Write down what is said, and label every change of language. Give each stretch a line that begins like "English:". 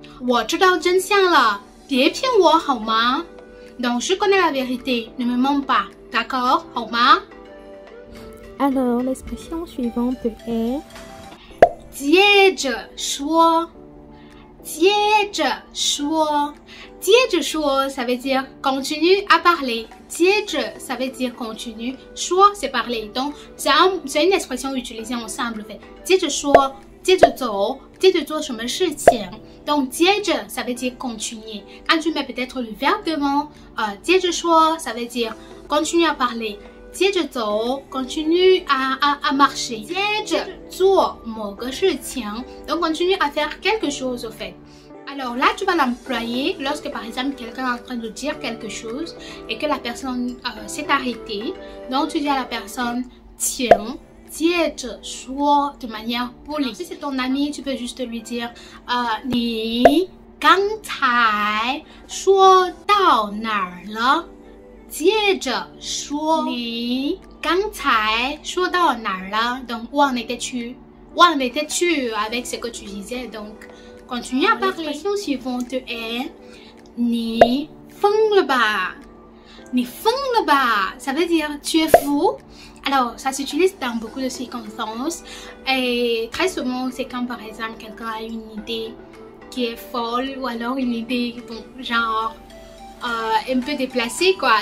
Chinese: 我知道真相了，别骗我好吗？
French: Donc je connais la vérité, ne me mens pas. D'accord
Chinese: 好吗？
French: Alors l'expression suivante est
Chinese: 接着说，接着说，接着说
French: ça veut dire continue à parler. 接着 ça veut dire continue, 说 c'est parler. Donc c'est une expression utilisée ensemble en fait.
Chinese: 接着说，接着走，接着做什么事情。
French: Donc 接着 ça veut dire continuer. Quand tu mets peut-être le verbe devant, 接着说 ça veut dire continue à parler.
Chinese: 接着走
French: continue à marcher
Chinese: 接着做某个事情
French: donc continue à faire quelque chose au fait. Alors là, tu vas l'employer lorsque par exemple quelqu'un est en train de dire quelque chose et que la personne s'est arrêtée. Donc tu dis à la personne, tiens, 接着说 de manière polie. Si c'est ton ami, tu peux juste lui dire,
Chinese: 你刚才说到哪儿了？接着说，你刚才说到哪儿了？
French: Donc où en étais-tu? Où en étais-tu avec ce que tu disais? Donc continue à parler. L'expression suivante est
Chinese: 你疯了吧？你疯了吧？
French: Ça veut dire tu es fou. Alors, ça s'utilise dans beaucoup de circonstances. Et très souvent, c'est quand par exemple quelqu'un a une idée qui est folle ou alors une idée bon, genre un peu déplacée quoi.